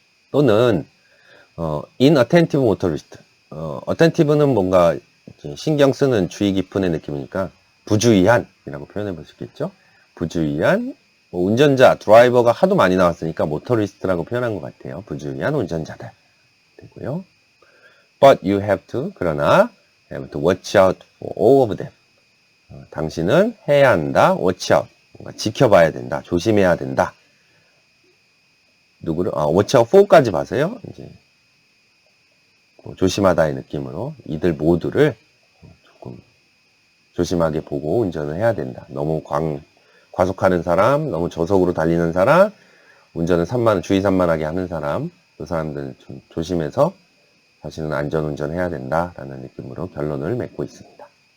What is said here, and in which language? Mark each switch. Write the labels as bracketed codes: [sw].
[ko] 또는 [en] inattentive motorist. [ko] attentive는 뭔가 신경 쓰는 주의 깊은의 느낌이니까 부주의한이라고 표현해 볼 수 있겠죠. 부주의한 운전자, 드라이버가 하도 많이 나왔으니까 모터리스트라고 표현한 것 같아요. 부주의한 운전자들 되고요. [en] But you have to, [ko] 그러나 [en] have to watch out for all of them. [ko] 당신은 해야 한다. watch out. 뭔가 지켜봐야 된다. 조심해야 된다. 누구를? [en] watch out for [ko] 까지 봐서요. 이제 조심하다의 느낌으로 이들 모두를 조금 조심하게 보고 운전을 해야 된다. 너무 과속하는 사람, 너무 저속으로 달리는 사람, 운전을 주의 산만하게 하는 사람, 그 사람들은 좀 조심해서 자신은 안전운전 해야 된다라는 느낌으로 결론을 맺고 있습니다.